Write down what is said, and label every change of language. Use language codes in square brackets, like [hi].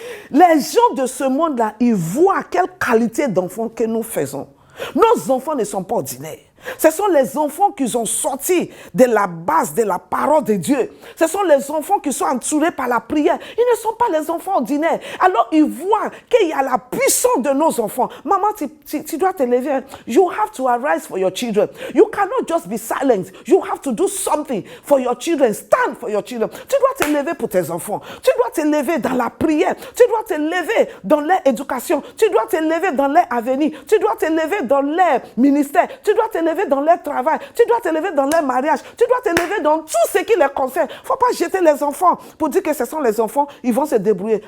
[fr] Les gens de ce monde-là, ils voient quelle qualité d'enfants que nous faisons. Nos enfants ne sont pas ordinaires. Ce sont les enfants qui sont sortis de la base de la parole de Dieu. Ce sont les enfants qui sont entourés par la prière. Ils ne sont pas les enfants ordinaires. Alors ils voient qu'il y a la puissance de nos enfants. Maman, tu dois te lever. [en] You have to arise for your children. You cannot just be silent. You have to do something for your children. Stand for your children. [fr] Tu dois te lever pour tes enfants. Tu dois te lever dans la prière. Tu dois te lever dans leur éducation. Tu dois te lever dans leur avenir. Tu dois te lever dans leur ministère. Tu dois te lever dans leur travail, tu dois te lever dans leur mariage, tu dois te lever dans tout ce qui les concerne. Il ne faut pas jeter les enfants pour dire que ce sont les enfants, ils vont se débrouiller.